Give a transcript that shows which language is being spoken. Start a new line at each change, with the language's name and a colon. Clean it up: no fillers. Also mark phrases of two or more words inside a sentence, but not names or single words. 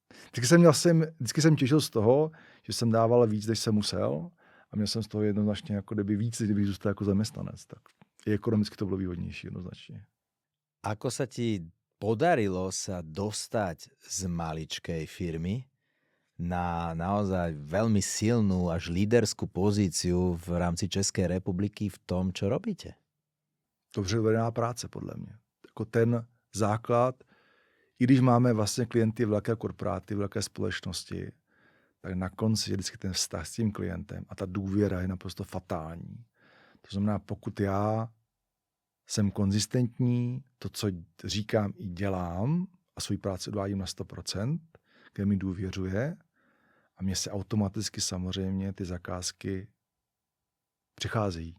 Czech: Vždycky jsem těšil z toho, že jsem dával víc, než jsem musel a měl jsem z toho jednoznačně jako kdyby víc, kdybych zůstal jako zaměstnanec. Tak i ekonomicky to bylo výhodnější jednoznačně.
Slovak: Ako sa ti podarilo sa dostať z maličkej firmy na naozaj veľmi silnú až líderskú pozíciu v rámci Českej republiky v tom, čo robíte?
Czech: Dobře vedená práce, podle mě. Jako ten základ, i když máme vlastně klienty velké korporáty, velké společnosti, tak na konci je vždycky ten vztah s tím klientem a ta důvěra je naprosto fatální. To znamená, pokud já jsem konzistentní, to, co říkám i dělám a svou práci odvádím na 100%, kde mi důvěřuje a mně se automaticky samozřejmě ty zakázky přicházejí.